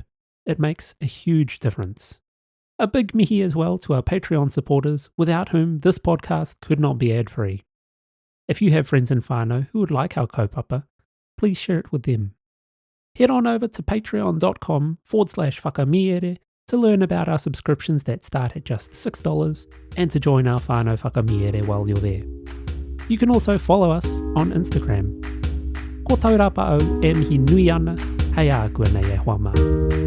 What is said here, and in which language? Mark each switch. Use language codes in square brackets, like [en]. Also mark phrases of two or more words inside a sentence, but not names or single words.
[en] It makes a huge difference. A big mihi as well to our Patreon supporters, without whom this podcast could not be ad-free. If you have friends in whānau who would like our kaupapa, please share it with them. Head on over to patreon.com/whakamiere to learn about our subscriptions that start at just $6 and to join our [mi] whānau whakamiere [en] while you're there. You can also follow us on Instagram. [mi] Ko Taurapa au e mihi nui ana, hei a kua nei e hoa mā.